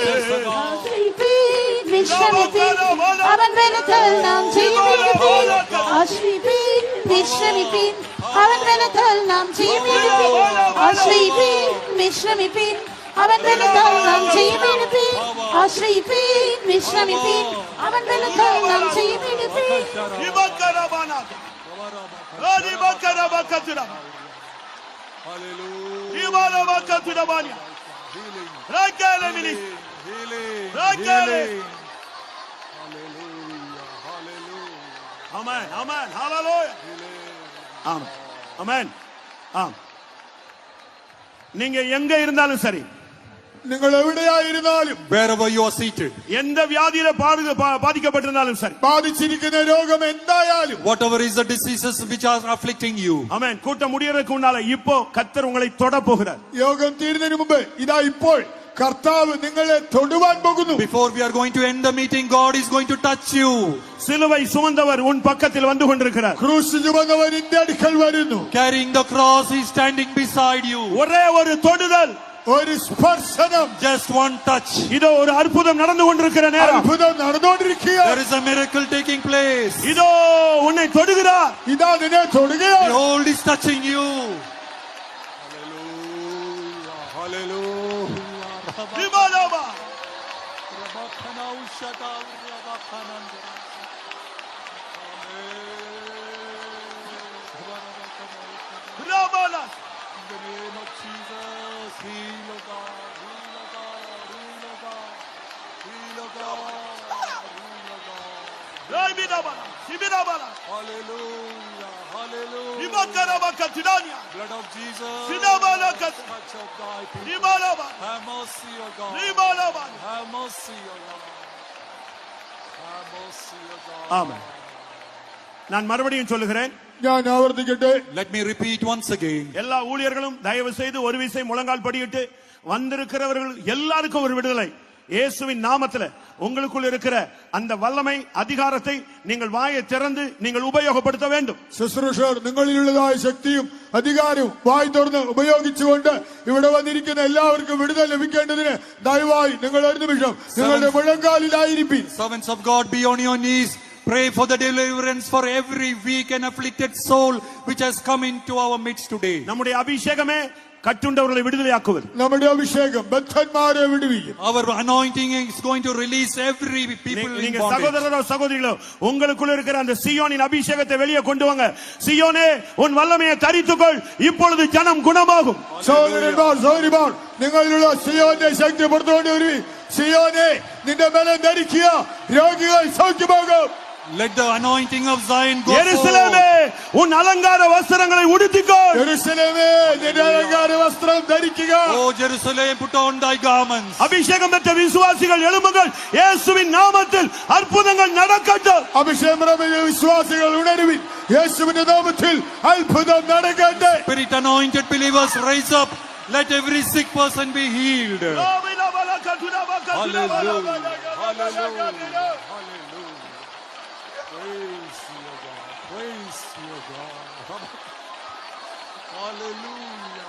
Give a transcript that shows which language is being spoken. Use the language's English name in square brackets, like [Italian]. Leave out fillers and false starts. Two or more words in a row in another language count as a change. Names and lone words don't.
[Malayalam] ആശ്രയിപ്പീൻ, വിശ്രമിപ്പീൻ, അവൻ ബലത്താൽ നാം ജയമെടുപ്പീൻ. ആശ്രയിപ്പീൻ, വിശ്രമിപ്പീൻ, അവൻ ബലത്താൽ നാം ജയമെടുപ്പീൻ. ആശ്രയിപ്പീൻ, വിശ്രമിപ്പീൻ, അവൻ ബലത്താൽ നാം ജയമെടുപ്പീൻ. ആശ്രയിപ്പീൻ, വിശ്രമിപ്പീൻ, അവൻ ബലത്താൽ നാം ജയമെടുപ്പീൻ. இபக்கரபானா ராதிபக்கரபக்கதுரா [English] Hallelujah. இபாலபக்கதுரபானி ராகேலமினி ராகேலே. [Tamil] ஆமென் ஆமென் ஹalleluya ஆமென் ஆமென். ஆம், நீங்க எங்க இருந்தாலும் சரி, [Malayalam] നിങ്ങൾ എവിടെയായിരുന്നാലും [English] Wherever you are seated, [Tamil] எந்த வியாதியில பாதிக்கப்பட்டிருந்தாலும் சரி, [Malayalam] ബാധിച്ചിരിക്കുന്ന രോഗം എന്തായാലും, [English] whatever is the diseases which are afflicting you, [Tamil] ஆமென். கூட்டம் முடியறதுக்கு முன்னால இப்போ கர்த்தர் உங்களை தொட போகிறார். [Malayalam] യോഗം തീരുന്നതിന് മുമ്പ് ഇതാ ഇപ്പോൾ കർത്താവ് നിങ്ങളെ തൊടുവാൻ പോകുന്നു. [English] before we are going to end the meeting, God is going to touch you. [Tamil] சிலுவை சுமந்தவர் உன் பக்கத்தில் வந்து கொண்டிருக்கிறார். [Malayalam] ക്രൂശ് ചുമന്നവൻ നിന്റെ അടുക്കൽ വരുന്നു. [English] Carrying the cross, he is standing beside you. [Tamil] ஒரே ஒரு தொடுதல், [Malayalam] ഒരു സ്പർശനം, [English] Just one touch. [Tamil] இதோ ஒரு அற்புதம் நடந்து கொண்டிருக்கிற நேரம். [Malayalam] അത്ഭുതം നടന്നുകൊണ്ടിരിക്കുക. [English] There is a miracle taking place. [Tamil] இதோ உன்னை தொடுகிறார். [Malayalam] ഇതാ നിന്നെ തൊടുകയാണ്. [English] Behold, is touching you. Hallelujah. திபாலாபா. ராபாலா. In the name of Jesus, heal, O God, heal, O God, heal, O God, heal, O God, heal, O God. ராய்பிதாபாலா. சிபிதாபாலா. Hallelujah, hallelujah. இபக்கரபக்கதுடானியா. Blood of Jesus, சிதாபாலகத். touch of thy people. திபாலாபா. Have mercy, O God. திபாலாபா. Have mercy, O God. Have mercy, O God. [Tamil] ஆமென். நான் மறுபடியும் சொல்லுகிறேன், [Malayalam] ഞാൻ ആവർത്തിക്കട്ടെ. [English] Let me repeat once again. [Tamil] எல்லா ஊழியர்களும் தயவு செய்து ஒரு விசை முழங்கால் படியிட்டு வந்திருக்கிறவர்கள் எல்லாருக்கும் ஒரு விடுதலை. இயேசுவின் நாமத்துல உங்களுக்குள் இருக்கிற அந்த வல்லமை அதிகாரத்தை நீங்கள் வாயை திறந்து நீங்கள் உபயோகப்படுத்த வேண்டும். [Malayalam] ശുശ്രൂഷകർ നിങ്ങളിലുള്ളതായ ശക്തിയും അധികാരവും വായി തുറന്ന് ഉപയോഗിച്ചുകൊണ്ട് ഇവിടെ വന്നിരിക്കുന്ന എല്ലാവർക്കും വിടുതൽ ലഭിക്കേണ്ടതിന് ദയവായി നിങ്ങൾ ഒരു നിമിഷം നിങ്ങളുടെ മുഴങ്കാലിലായിരിക്കും. [English] Servants of God, be on your knees. Pray for the deliverance for every weak and afflicted soul which has come into our midst today. [Tamil] நம்முடைய அபிஷேகமே கட்டுண்டவர்களை விடுதலையாக்குவது. [Malayalam] നമ്മുടെ അഭിഷേകം ബദ്ധന്മാരെ വിടുവിക്കും. [English] Our anointing is going to release every people in [Tamil] நீங்க [English] bondage. [Tamil] சகோதரரோ சகோதரிகளோ உங்களுக்குள்ள இருக்கிற அந்த சியோனின் அபிஷேகத்தை வெளியே கொண்டு வாங்க. சியோனே உன் வல்லமையை தரித்துக்கொள், இப்பொழுது ஜனம் குணமாகும். [Malayalam] സഹോദരന്മാർ സഹോദരിമാർ നിങ്ങളിലുള്ള സിയോന്റെ ശക്തി പുറത്തുകൊണ്ട് വരും. സിയോനെ നിന്റെ ബലം ധരിക്കുക, രോഗികൾ സൗഖ്യമാകും. [English] Let the anointing of Zion go [Tamil] எருசலேமே [English] forth. [Tamil] உன் அலங்கார வஸ்திரங்களை உடுத்திக்கொள். [Malayalam] യെരൂശലേമേ നിന്റെ അലങ്കാര വസ്ത്രം ധരിക്കുക. [English] Oh Jerusalem, put on thy garments. [Tamil] அபிஷேகம் பெற்ற விசுவாசிகள் எழும்புங்கள். இயேசுவின் நாமத்தில் அற்புதங்கள் நடக்கட்டும். [Malayalam] അഭിഷേകം പ്രാപിച്ച വിശ്വാസികൾ ഉണരുവിൻ. യേശുവിന്റെ നാമത്തിൽ അത്ഭുതം നടക്കട്ടെ. [English] Spirit anointed believers, rise up. Let every sick person be healed. Praise you, God. Praise you, God. Hallelujah.